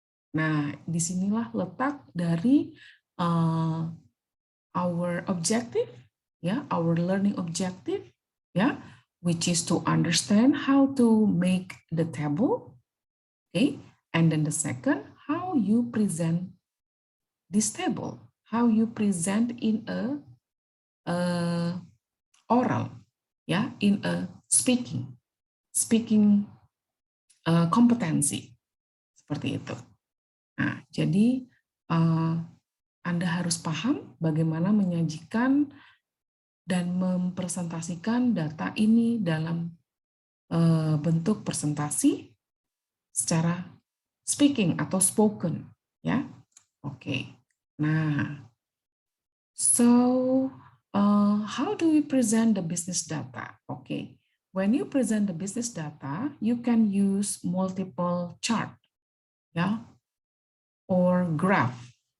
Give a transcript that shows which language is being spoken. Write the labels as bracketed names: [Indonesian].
[Indonesian] Nah, disinilah letak dari [English] our objective, yeah, our learning objective, yeah, which is to understand how to make the table, okay, and then the second, how you present this table, how you present in a oral, yeah, in a speaking [Indonesian] kompetensi, seperti itu. Nah, jadi Anda harus paham bagaimana menyajikan dan mempresentasikan data ini dalam bentuk presentasi secara speaking atau spoken, ya. Oke. [English] Nah, so how do we present the business data? Okay. When you present the business data, you can use multiple chart, ya, or graph.